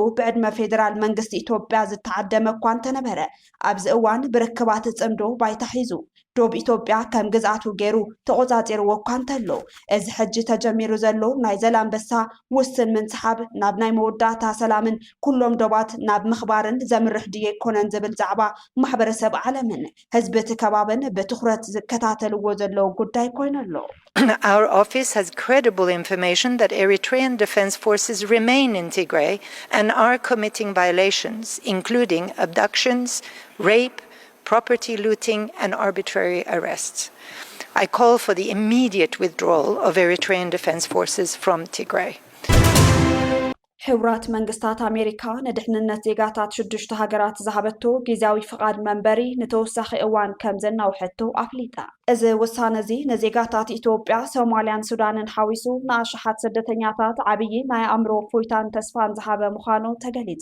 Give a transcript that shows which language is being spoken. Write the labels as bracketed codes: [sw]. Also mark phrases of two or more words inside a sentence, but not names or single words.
[ti] ብዕድመ ፌደራል መንግስቲ ኢትዮጵያ ዝተዓደመ እኳ እንተነበረ ኣብዚ እዋን ብርክባት ፅምዶ ባይታ ሒዙ ዶብ ኢትዮጵያ ከም ግዝኣቱ ገይሩ ተቆፃፂርዎ እኳ እንተሎ እዚ ሕጂ ተጀሚሩ ዘሎ ናይ ዘላንበሳ ውስን ምንስሓብ ናብ ናይ መወዳእታ ሰላምን ኩሎም ዶባት ናብ ምኽባርን ዘምርሕ ድየ ይኮነን ዝብል ዛዕባ ማሕበረሰብ ዓለምን ህዝቢ እቲ ከባብን ብትኹረት ዝከታተልዎ ዘለው ጉዳይ ኮይኑ ኣሎ። [en] Our office has credible information that Eritrean Defense Forces remain in Tigray and are committing violations, including abductions, rape, property looting, and arbitrary arrests. I call for the immediate withdrawal of Eritrean Defense Forces from Tigray. [ti] ሕቡራት መንግስታት ኣሜሪካ ንድሕንነት ዜጋታት 6 ሃገራት ዝሃበቶ ጊዜያዊ ፍቃድ መንበሪ ንተወሳኺ እዋን ከም ዘናውሐቶ ኣፍሊጣ። እዚ ውሳነ እዚ ንዜጋታት ኢትዮጵያ፣ ሶማልያን ሱዳንን ሓዊሱ ንኣሽሓት ስደተኛታት ዓብዪ ናይ ኣእምሮ እፎይታን ተስፋን ዝሃበ ምዃኑ ተገሊጹ።